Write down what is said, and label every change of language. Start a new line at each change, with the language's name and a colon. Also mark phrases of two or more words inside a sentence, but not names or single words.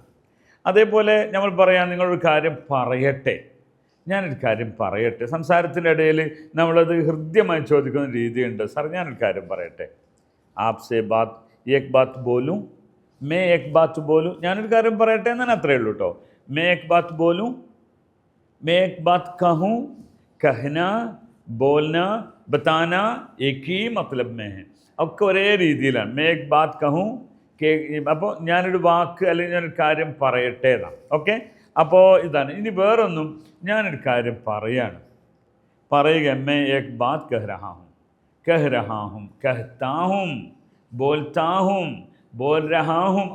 Malayalam: അതേപോലെ നമ്മൾ പറയാൻ നിങ്ങളൊരു കാര്യം പറയട്ടെ, ഞാനൊരു കാര്യം പറയട്ടെ. സംസാരത്തിൻ്റെ ഇടയിൽ നമ്മളത് ഹൃദ്യമായി ചോദിക്കുന്ന രീതിയുണ്ട്. സാർ ഞാനൊരു കാര്യം പറയട്ടെ.
Hindi: आपसे बात एक बात बोलूं, मैं एक बात बोलूं.
Malayalam: ഞാനൊരു കാര്യം പറയട്ടെ എന്നാണ്, അത്രയേ ഉള്ളൂ കേട്ടോ.
Hindi: मैं एक बात बोलूं, मैं एक बात कहूं, कहना, बोलना, बताना एक ही मतलब में है.
Malayalam: ഒക്കെ ഒരേ രീതിയിലാണ്.
Hindi: मैं एक बात कहूं के.
Malayalam: അപ്പോൾ ഞാനൊരു വാക്ക് അല്ലെങ്കിൽ ഞാനൊരു കാര്യം പറയട്ടെ എന്നാണ്. ഓക്കെ, അപ്പോൾ ഇതാണ്. ഇനി വേറൊന്നും, ഞാനൊരു കാര്യം പറയാണ്, പറയുക.
Hindi: मैं एक बात कह रहा हूं, कह रहा हूं, कहता हूं, बोलता हूं, बोल रहा हूं.